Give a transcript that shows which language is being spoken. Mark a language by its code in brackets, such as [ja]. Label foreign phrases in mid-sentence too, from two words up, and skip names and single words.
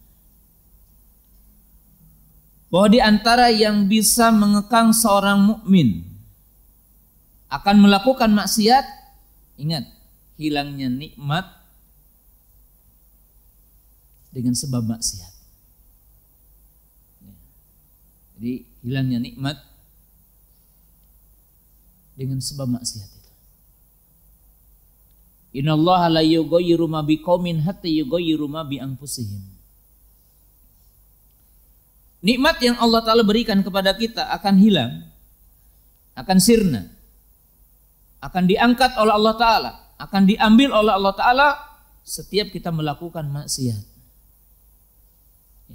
[id] Bahwa di antara yang bisa mengekang seorang mukmin akan melakukan maksiat, ingat, hilangnya nikmat dengan sebab maksiat. Jadi hilangnya nikmat dengan sebab maksiat itu. [ar] إن الله لا يغير ما بقوم حتى يغير ما بأنفسهم. [id] Nikmat yang Allah Ta'ala berikan kepada kita akan hilang, akan sirna, akan diangkat oleh Allah Ta'ala, akan diambil oleh Allah Ta'ala setiap kita melakukan maksiat. Ya.